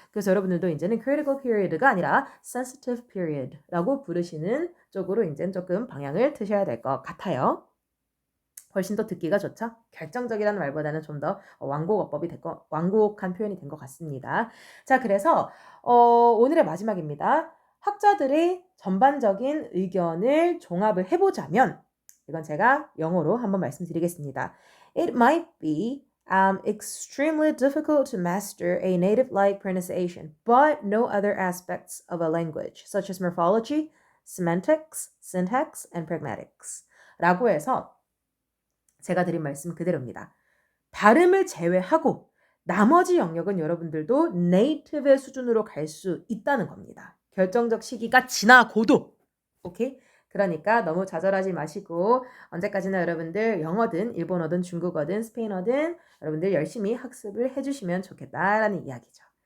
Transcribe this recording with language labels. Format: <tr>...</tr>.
<ko>그래서 여러분들도 이제는</ko> <en>critical period</en> <ko>가 아니라</ko> <en>sensitive period</en> <ko>라고 부르시는 쪽으로 이제 조금 방향을 트셔야 될 것 같아요. 훨씬 더 듣기가 좋죠? 결정적이라는 말보다는 좀 더 완곡어법이 완곡한 표현이 된 것 같습니다. 자, 그래서 오늘의 마지막입니다. 학자들의 전반적인 의견을 종합을 해보자면 이건 제가 영어로 한번 말씀드리겠습니다.</ko> <en>It might be extremely difficult to master a native-like pronunciation, but no other aspects of a language, such as morphology, semantics, syntax, and pragmatics.</en> <ko>라고 해서 제가 드린 말씀 그대로입니다. 발음을 제외하고 나머지 영역은 여러분들도 네이티브의 수준으로 갈 수 있다는 겁니다. 결정적 시기가 지나고도. 오케이? 그러니까 너무 좌절하지 마시고 언제까지나 여러분들 영어든 일본어든 중국어든 스페인어든 여러분들 열심히 학습을 해주시면 좋겠다라는 이야기죠.</ko>